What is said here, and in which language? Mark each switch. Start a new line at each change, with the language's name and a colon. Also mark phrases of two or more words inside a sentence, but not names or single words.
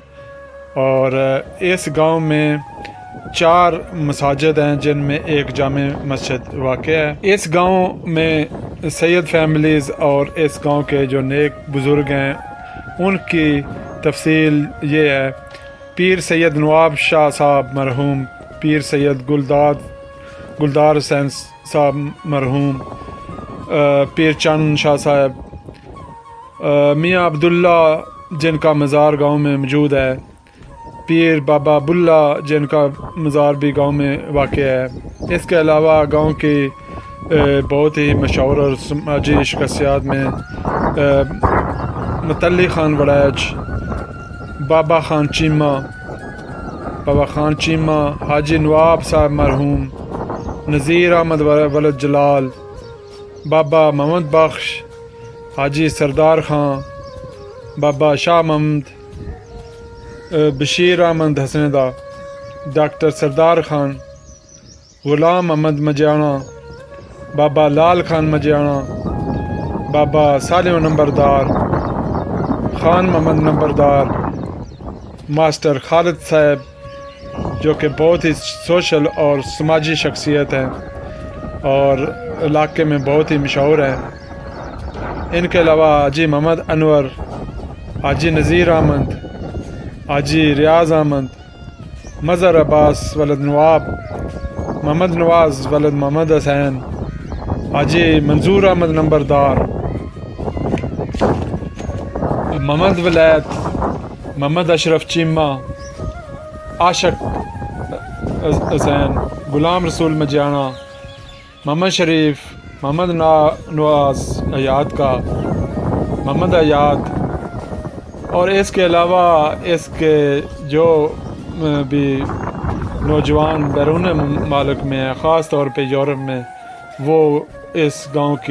Urdu: اور اس گاؤں میں 4 مساجد ہیں، جن میں ایک جامع مسجد واقع ہے. اس گاؤں میں سید فیملیز اور اس گاؤں کے جو نیک بزرگ ہیں، ان کی تفصیل یہ ہے. پیر سید نواب شاہ صاحب مرحوم، پیر سید گلدار حسین صاحب مرحوم، پیر چند شاہ صاحب، میاں عبداللہ جن کا مزار گاؤں میں موجود ہے، پیر بابا بلا جن کا مزار بھی گاؤں میں واقع ہے. اس کے علاوہ گاؤں کی بہت ہی مشہور اور سماجی شخصیات میں متلی خان وڑائچ، بابا خان چیمہ, حاجی نواب صاحب مرحوم، نذیر احمد ولد جلال، بابا محمد بخش، حاجی سردار خاں، بابا شاہ محمد, بشیر احمد حسندا، ڈاکٹر سردار خان، غلام احمد مجیانہ, بابا لال خان مجیانہ، بابا سالم نمبردار، خان محمد نمبردار، ماسٹر خالد صاحب، جو کہ بہت ہی سوشل اور سماجی شخصیت ہیں اور علاقے میں بہت ہی مشہور ہیں. ان کے علاوہ حاجی محمد انور، حاجی نذیر احمد، حاجی ریاض احمد، مظہر عباس ولد نواب، محمد نواز ولد محمد حسین، حاجی منظور احمد نمبردار, محمد ولایت، محمد اشرف چیمہ، عاشق حسین، غلام رسول مجیانہ، محمد شریف، محمد نواز ایاد کا، محمد ایاد، اور اس کے علاوہ اس کے جو بھی نوجوان بیرون مالک میں ہیں، خاص طور پہ یورپ میں، وہ اس گاؤں